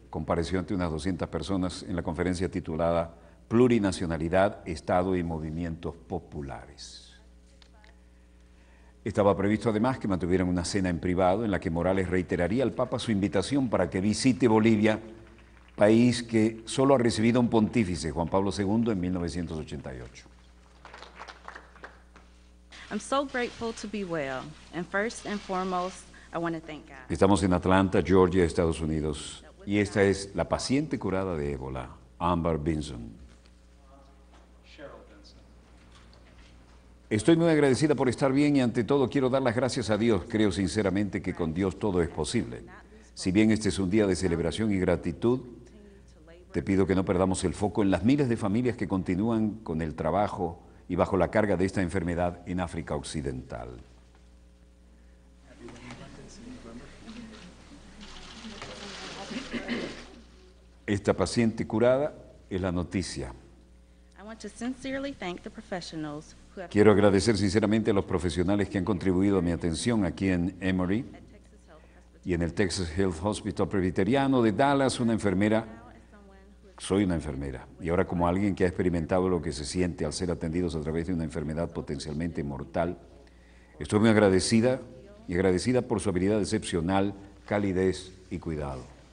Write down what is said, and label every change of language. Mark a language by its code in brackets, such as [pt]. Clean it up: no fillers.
[es] compareció ante unas 200 personas en la conferencia titulada Plurinacionalidad, Estado y Movimientos Populares. Estaba previsto además que mantuvieran una cena en privado en la que Morales reiteraría al Papa su invitación para que visite Bolivia, país que solo ha recibido un pontífice, Juan Pablo II, en 1988. [en] I'm so grateful to be well, and first and foremost, I want to thank God. [es] Estamos en Atlanta, Georgia, Estados Unidos, y esta es la paciente curada de ébola, Amber Benson. Estoy muy agradecida por estar bien y ante todo quiero dar las gracias a Dios. Creo sinceramente que con Dios todo es posible. Si bien este es un día de celebración y gratitud, te pido que no perdamos el foco en las miles de familias que continúan con el trabajo y bajo la carga de esta enfermedad en África Occidental. Esta paciente curada es la noticia. [en] I want to sincerely thank the professionals who have [es] Quiero agradecer sinceramente a los profesionales que han contribuido a mi atención aquí en Emory y en el Texas Health Hospital Presbiteriano de Dallas, una enfermera. Soy una enfermera y ahora como alguien que ha experimentado lo que se siente al ser atendidos a través de una enfermedad potencialmente mortal, estoy muy agradecida por su habilidad excepcional, calidez y cuidado.